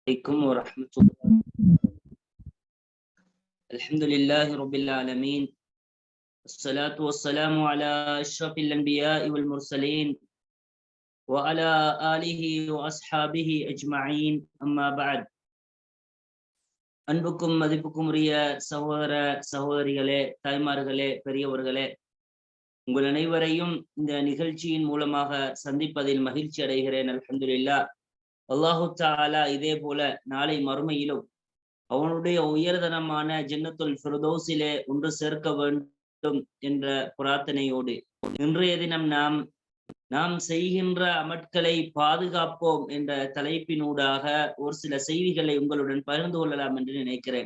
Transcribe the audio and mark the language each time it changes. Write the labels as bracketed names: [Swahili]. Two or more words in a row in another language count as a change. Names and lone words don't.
[Arabic] عليكم ورحمة الله. الحمد لله رب العالمين، الصلاة والسلام على أشرف الأنبياء والمرسلين وعلى آله وأصحابه أجمعين. أما بعد. [Tamil] அன்புக்கும் மதிப்புக்கும் உரிய சகோதர சகோதரிகளே, தாய்மார்களே, பெரியவர்களே, உங்கள் அனைவரையும் இந்த நிகழ்ச்சியின் மூலமாக சந்திப்பதில் மகிழ்ச்சி அடைகிறேன். [Arabic] الحمد لله. [Tamil] அல்லாஹு தஆலா இதே போல நாளை மறுமையிலும் அவனுடைய உயர்தனமான ஜன்னத்துல் ஃபிர்தௌஸிலே ஒன்று சேர்க்க வேண்டும் என்ற பிரார்த்தனையோடு இன்றைய தினம் நாம் செய்கின்ற அமட்களை பாதுகாப்போம் என்ற தலைப்பினூடாக ஒரு சில செய்திகளை உங்களுடன் பகிர்ந்து கொள்ளலாம் என்று நினைக்கிறேன்.